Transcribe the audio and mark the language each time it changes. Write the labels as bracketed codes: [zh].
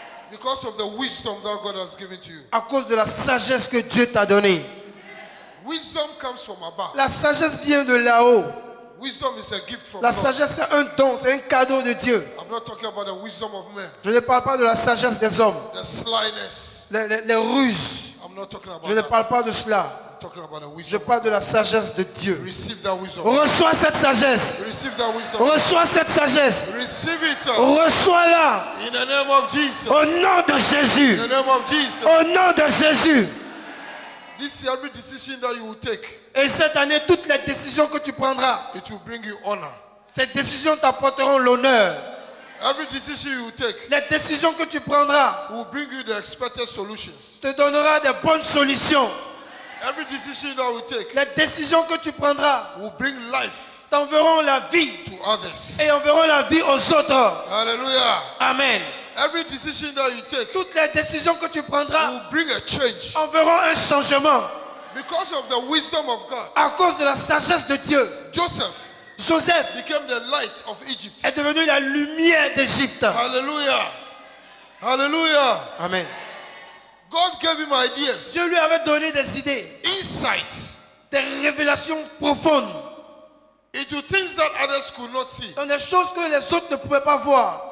[en] Because of the wisdom that God has given to you. [fr] à cause de la sagesse que Dieu t'a donnée. [en] Wisdom comes from above. [fr] La sagesse vient de là-haut. [en] Wisdom is a gift from [fr] La [en] God. [fr] sagesse, c'est un don, c'est un cadeau de Dieu. [en] I'm not talking about the wisdom of men, [fr] Je ne parle pas de la sagesse des hommes, [en] the slyness. [fr] les ruses. [en] I'm not talking about [fr] Je ne parle [en] that. [fr] pas de cela. [en] talking about the [fr] Je [en] wisdom. [fr] parle de la sagesse de Dieu. [en] Receive that wisdom. [fr] Reçois cette sagesse. [en] Receive that wisdom. [fr] Reçois cette sagesse. [en] Receive it [fr] Reçois-la [en] in the name of Jesus. [fr] au nom de Jésus. [en] In the name of Jesus. [fr] Au nom de Jésus. [en] This year, every decision that you will take, [fr] Et cette année, toutes les décisions que tu prendras, [en] it will bring you honor. [fr] ces décisions t'apporteront l'honneur. [en] Every decision you will take [fr] Les décisions que tu prendras [en] will bring you the expected solutions. [fr] te donnera des bonnes solutions. [en] Every decision that you take [fr] Les décisions que tu prendras [en] will bring life [fr] t'enverront la vie [en] to others. [fr] et enverront la vie aux autres. [en] Hallelujah. Amen. Every decision that you take [fr] Toutes les décisions que tu prendras [en] will bring a change [fr] enverront un changement [en] because of the wisdom of God. [fr] à cause de la sagesse de Dieu. [en] Joseph [fr] Joseph [en] became the light of Egypt. [fr] est devenu la lumière d'Égypte. [en] Hallelujah. Hallelujah. Amen. God gave him ideas, [fr] Dieu lui avait donné des idées, [en] insights [fr] des révélations profondes [en] into things that others could not see. [fr] dans des choses que les autres ne pouvaient pas voir.